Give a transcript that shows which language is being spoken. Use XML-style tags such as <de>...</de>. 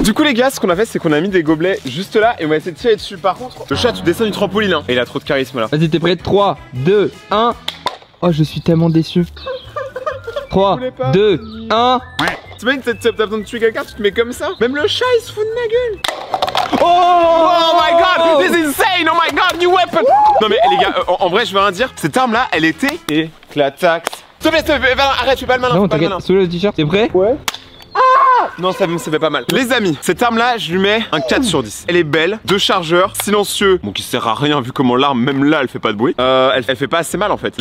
<fr>Du coup les gars ce qu'on a fait c'est qu'on a mis des gobelets juste là et on va essayer de tirer dessus. Par contre le chat tu descends du trampoline hein. Et il a trop de charisme là. Vas-y, t'es prêt? 3, 2, 1. Oh, je suis tellement déçu. 3, voulais pas. 2, 1. T'imagines t'as besoin de tuer quelqu'un tu te mets comme ça. Même le chat il se fout de ma gueule.</fr> <en>Oh my god, this is insane, oh my god, new weapon.</en> <fr>Non mais les gars, en vrai je veux rien dire, cette arme là elle était éclataxe. S'il te plaît, arrête, fais pas le malin, Non, fais pas le t'inquiète, malin. sous le t-shirt, t'es prêt? Ouais. Non ça fait pas mal. Les amis, cette arme là je lui mets un 4 sur 10. Elle est belle, 2 chargeurs, silencieux. Bon qui sert à rien vu comment l'arme même là elle fait pas de bruit. Elle fait pas assez mal en fait.</fr>